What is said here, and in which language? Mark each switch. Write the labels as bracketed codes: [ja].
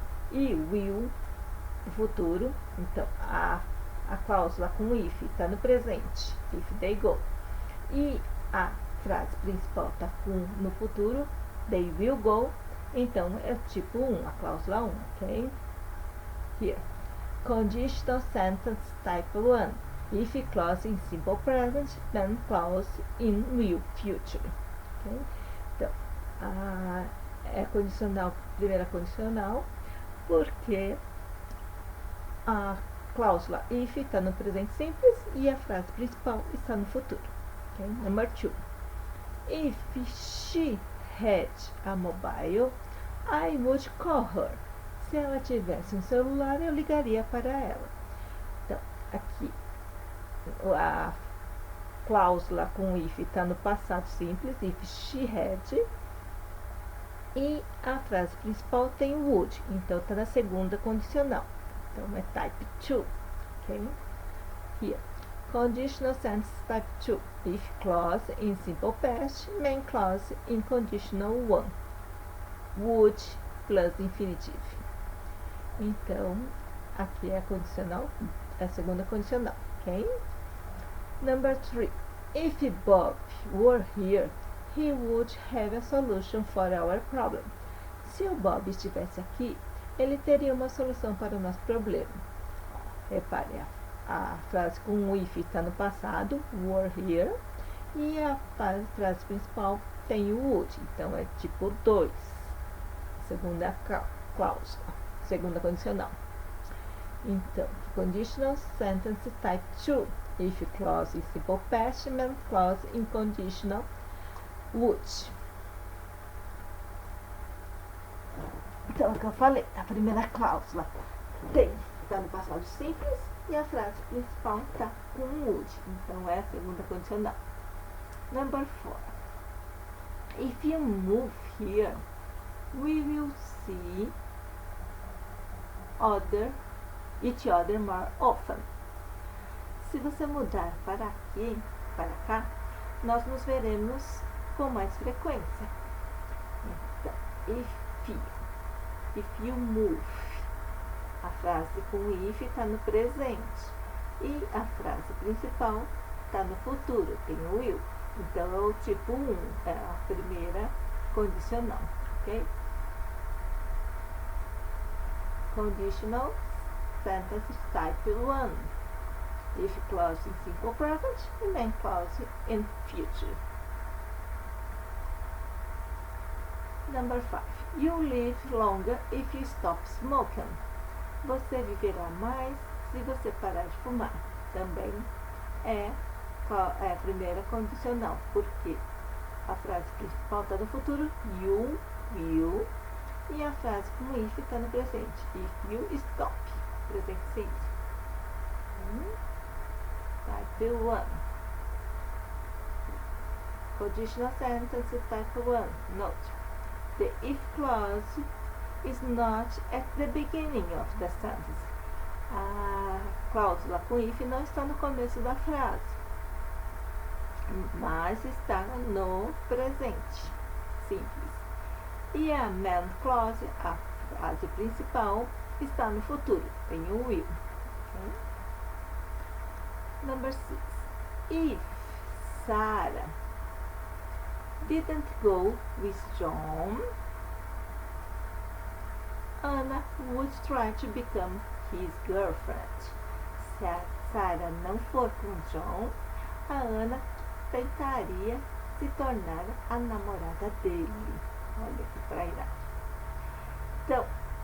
[pt] E will, no futuro, então a cláusula com if está no presente, [en] if they go. [pt] E a frase principal está no futuro, [en] they will go, [pt] então é tipo 1, a cláusula 1, ok? [en] Here. Conditional sentence type 1. If clause in simple present, then clause in will future. Okay? [pt] Então, é condicional, primeira condicional, porque a cláusula if está no presente simples e a frase principal está no futuro. [en] Okay? Number 2. If she had a mobile, I would call her. [pt] Se ela tivesse um celular, eu ligaria para ela. Então, aqui, a cláusula com if está no passado simples, [en] if she had, [pt] e a frase principal tem would, então está na segunda condicional. Então, é type 2, ok? Here. [en] Conditional sentence type 2. If clause in simple past, main clause in conditional 1. Would plus infinitive. [pt] Então, aqui é a condicional, é a segunda condicional, ok? [en] Number 3. If Bob were here, he would have a solution for our problem. [pt] Se o Bob estivesse aqui, ele teria uma solução para o nosso problema. Repare, a frase com if está no passado, [en] were here, [pt] e a frase principal tem o would, então é tipo 2, segunda cláusula, segunda condicional. [en] Então, conditional sentence type 2, if clause in simple past, main clause in conditional would. [pt] Então, é o que eu falei, a primeira cláusula está no passado simples e a frase principal está com would, então é a segunda condicional. [en] Number 4. If you move here, we will see each other more often. [pt] Se você mudar para aqui, para cá, nós nos veremos com mais frequência. Então, [en] if you move, [pt] a frase com if está no presente e a frase principal está no futuro, tem o will. Então, é o tipo 1, é a primeira condicional, ok? [en] Conditional sentence type 1. If clause in simple present and main clause in future. Number 5. You live longer if you stop smoking. [pt] Você viverá mais se você parar de fumar. Também é a primeira condicional, porque a frase principal está no futuro, [en] you will, [pt] e a frase com if está no presente, [en] if you stop, [pt] presente simples. [en] Type 1. Conditional sentence type 1. Note, the if clause is not at the beginning of the sentence. [pt] A cláusula com if não está no começo da frase, mas está no presente simples. E a main clause, a frase principal, está no futuro, tem o will. [en] Okay? Number 6. If Sarah didn't go with John, Anna would try to become his girlfriend. [pt] Se a Sarah não for com John, a Ana tentaria se tornar a namorada dele. Olha que trairagem. Então,